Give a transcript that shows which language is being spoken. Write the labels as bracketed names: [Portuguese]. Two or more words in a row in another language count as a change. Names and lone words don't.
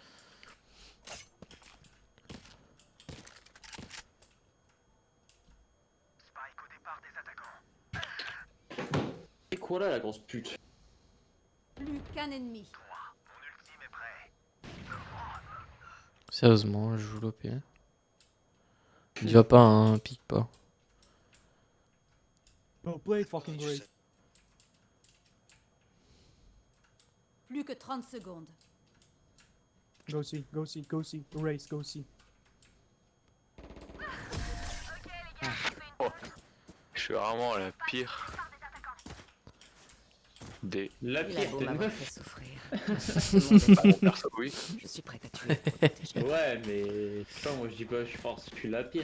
[French] C'est quoi là la grosse pute? Plus qu'un ennemi. Sérieusement, je joue l'OP. Dis va pas, hein, pique pas. [English] Bro, play fucking great. [French] Plus que 30 secondes. [English] Go see, go see, go see. Race, go see. [French] Je suis vraiment la pire. Des. La Il a pire beau des m'avoir meufs. fait souffrir. Mon perso, oui. Je suis prête à tuer pour protéger. Ouais, mais putain, moi je dis pas, je force, je suis la pire.